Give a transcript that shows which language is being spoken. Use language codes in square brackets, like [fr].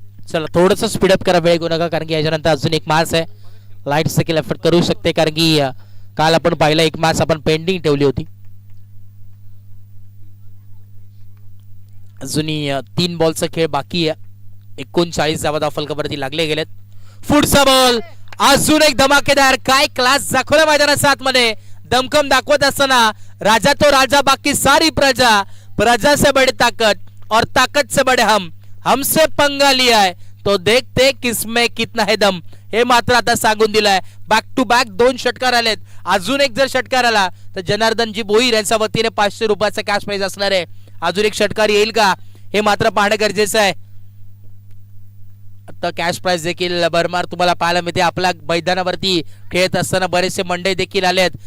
[mr] चला थोडस स्पीडअप करा, वेळ घेऊ नका, कारण की याच्यानंतर अजून एक मॅच आहे. लाईट्स देखील एफर्ट करू शकते, कारण की काल आपण पाहिला एक मॅच आपण पेंडिंग ठेवली होती. अजूनही 3 बॉलचा खेळ बाकी आहे. 39 धावा धावफलकावरती लागले गेलेत. पुढचा बॉल अजून एक धमाकेदार, काय क्लास दाखवला मैदानात 7 मध्ये. दमखम दाखवत असताना राजा तो राजा बाकी सारी प्रजा, [hi] प्रजा से बड़ी ताकत और ताकत से बड़े हमसे पंगा लिया है तो देखते किसमें कितना है दम, [mr] हे मात्र आता सांगून दिलाय. बॅक टू बॅक 2 षटकार आलेत. अजून एक जर षटकार आला तर जनार्दनजी भोईर यांच्या वतीने 500 रुपयाचा कॅश प्राइज असणार आहे. अजून एक षटकार येईल का हे मात्र पाहणं गरजेचं आहे. आता कॅश प्राइज देखील भरमार तुम्हाला पाहायला मिळते. आपल्या मैदानावरती खेळत असताना बरेचसे मंडळी देखील आलेत.